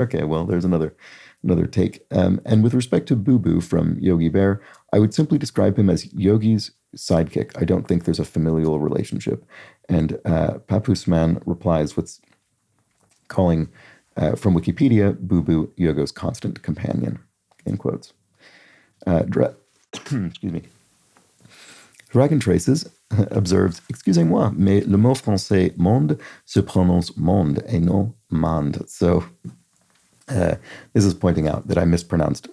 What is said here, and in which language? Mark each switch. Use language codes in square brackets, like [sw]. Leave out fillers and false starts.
[en] Okay, well, there's another take. And with respect to Boo Boo from Yogi Bear, I would simply describe him as Yogi's sidekick. I don't think there's a familial relationship. And Papus Man replies with calling, from Wikipedia, Boo Boo Yogo's constant companion, in quotes. Excuse me. [fr] Dragon Traces observes, excusez-moi, mais le mot français monde se prononce monde et non mande. [en] So this is pointing out that I mispronounced.